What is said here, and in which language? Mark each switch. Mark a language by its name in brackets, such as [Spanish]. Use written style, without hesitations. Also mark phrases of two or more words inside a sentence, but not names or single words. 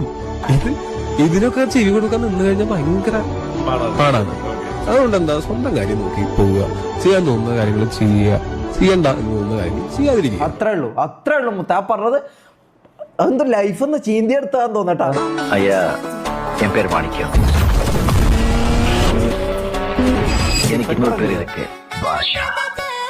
[Malayalam] ഇതിനൊക്കെ ചെവി കൊടുക്കാൻ നിന്ന് കഴിഞ്ഞാൽ ഭയങ്കര പാടാണ്. അതുകൊണ്ട് എന്താ, സ്വന്തം കാര്യം നോക്കി പോവുക, ചെയ്യാൻ തോന്നുന്ന കാര്യങ്ങൾ ചെയ്യുക, ചെയ്യണ്ട എന്ന് തോന്നുന്ന കാര്യങ്ങൾ ചെയ്യാതിരിക്കുക. അത്രേ ഉള്ളൂ മുത്ത പറഞ്ഞത്. എന്ത് ലൈഫ് ഒന്ന് ചീന്തിയെടുത്താന്ന് തോന്നട്ടാ. [Tamil] ஐயா, என் பேர் மாணிக்கம். எனக்கு இன்னொரு பேர் இருக்கு, பாஷா.